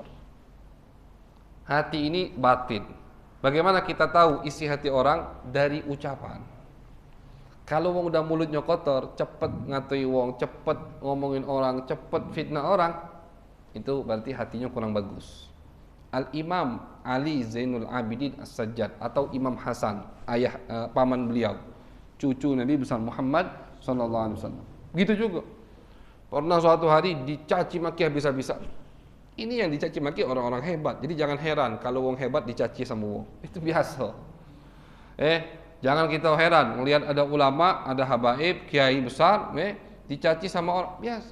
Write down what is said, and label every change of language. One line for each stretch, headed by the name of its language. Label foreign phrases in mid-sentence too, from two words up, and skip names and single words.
Indonesian: Hati ini batin. Bagaimana kita tahu isi hati orang? Dari ucapan. Kalau wong udah mulutnya kotor, cepet ngatui wong, cepet ngomongin orang, cepet fitnah orang, itu berarti hatinya kurang bagus. Al-Imam Ali Zainul Abidin As-Sajjad atau Imam Hasan, ayah paman beliau, cucu Nabi besar Muhammad
Arabic: sallallahu alaihi wasallam.
Indonesian: Begitu juga. Pernah suatu hari dicaci maki habis-habisan. Ini yang dicaci maki orang-orang hebat. Jadi jangan heran kalau wong hebat dicaci sama wong. Itu biasa. Jangan kita heran melihat ada ulama, ada habaib, kiai besar, dicaci sama orang biasa.